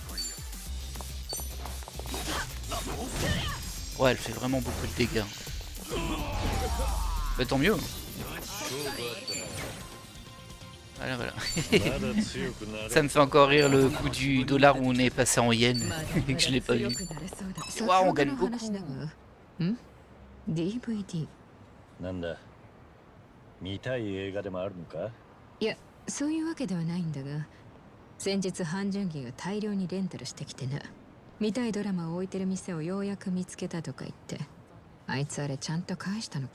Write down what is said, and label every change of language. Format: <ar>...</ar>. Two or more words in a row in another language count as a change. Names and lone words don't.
<fr>Ouais, elle fait vraiment beaucoup de dégâts. Bah tant mieux. Voilà, voilà. Ça me fait encore rire le coup du dollar où on est passé en yen et que je l'ai pas vu. Waouh, on gagne beaucoup. DVD.</fr> <ja>なんだ見たい映画でもあるのか？いや、そういうわけではないんだが、先日半純義が大量にレンタルしてきてな。見たいドラマを置いてる店をようやく見つけたとか言って、あいつあれちゃんと返したのか？</ja>